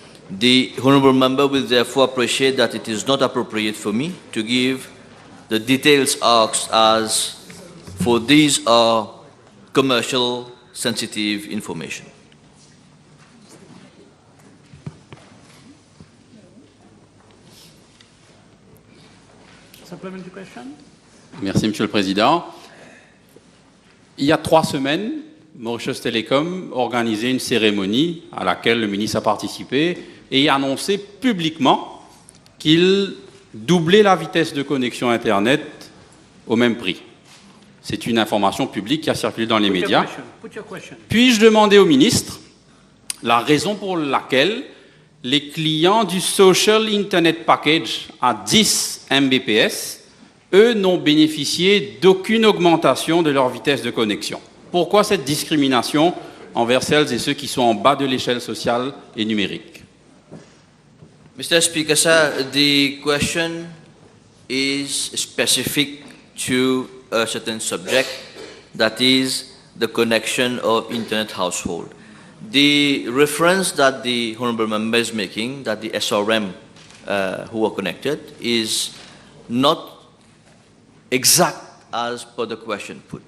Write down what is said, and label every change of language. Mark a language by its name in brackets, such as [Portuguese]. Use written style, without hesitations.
[English] The honourable member will therefore appreciate that it is not appropriate for me to give the details asked, as for these are commercial sensitive information. Supplementary question? [French] Merci, Monsieur le Président. Il y a 3 semaines, Mauritius Telecom organisait une cérémonie à laquelle le ministre a participé et a annoncé publiquement qu'il doublait la vitesse de connexion Internet au même prix. C'est une information publique qui a circulé dans les médias. Puis-je demander au ministre la raison pour laquelle les clients du Social Internet Package à 10 Mbps, eux, n'ont bénéficié d'aucune augmentation de leur vitesse de connexion? Pourquoi cette discrimination envers celles et ceux qui sont en bas de l'échelle sociale et numérique? [English] Mr. Speaker, sir, the question is specific to a certain subject, that is the connection of internet household. The reference that the honourable member is making, that the SRM who are connected, is not exact as per the question put.